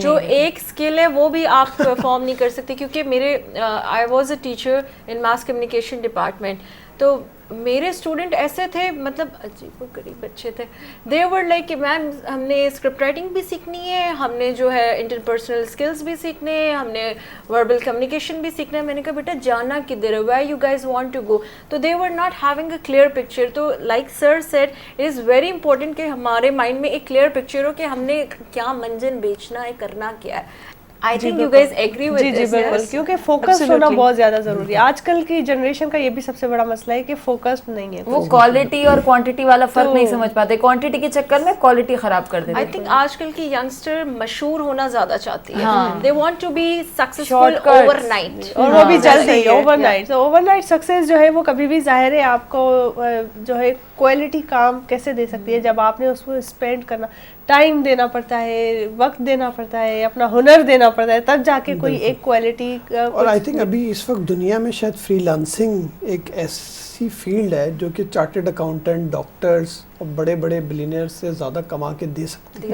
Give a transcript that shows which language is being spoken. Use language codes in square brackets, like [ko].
[ur] جو ایک اسکل ہے وہ بھی آپ پرفارم نہیں کر سکتے. کیونکہ میرے [en] I was a teacher in mass communication department, [ur] تو میرے اسٹوڈنٹ ایسے تھے, مطلب عجیب و غریب بچے تھے. [en] they were like [ur] کہ میم ہم نے اسکرپٹ رائٹنگ بھی سیکھنی ہے, ہم نے جو ہے انٹر پرسنل اسکلس بھی سیکھنے ہیں, ہم نے وربل کمیونیکیشن بھی سیکھنا ہے. میں نے کہا بیٹا جانا کدھر ہے, [en] Where you guys want to go. تو they were not having a clear picture. [ur] تو [en] like sir said it is very important [ur] کہ ہمارے مائنڈ میں ایک کلیئر پکچر ہو کہ ہم نے کیا منزل بیچنا ہے, کرنا کیا ہے. [en] I think you guys agree with this. [ur] جی بالکل, کیونکہ فوکس ہونا بہت زیادہ ضروری ہے. آج کل کی جنریشن کا یہ بھی سب سے بڑا مسئلہ ہے کہ فوکسڈ نہیں ہے. وہ کوالٹی اور کوانٹٹی والا فرق نہیں سمجھ پاتے, کوانٹٹی کے چکر میں کوالٹی خراب کر دیتے. [en] I think [ur] آج کل کی ینگسٹر مشہور ہونا زیادہ چاہتی ہے. [en] They want to be successful overnight. [ur] اور وہ بھی جلدی اوور نائٹ. تو اوور نائٹ سکسیز جو ہے وہ کبھی بھی ظاہر ہے آپ کو جو ہے کوالٹی کام کیسے دے سکتی ہے جب آپ نے اس کو اسپینڈ کرنا, ٹائم دینا پڑتا ہے, وقت دینا پڑتا ہے, اپنا ہنر دینا پڑتا ہے, تب جا کے کوئی ایک کوالٹی. اور آئی تھنک ابھی اس وقت دنیا میں شاید فری لانسنگ ایک ایسی فیلڈ ہے جو کہ چارٹرڈ اکاؤنٹنٹ, ڈاکٹرز اور بڑے بڑے بلینئر سے زیادہ کما کے دے سکتے ہیں.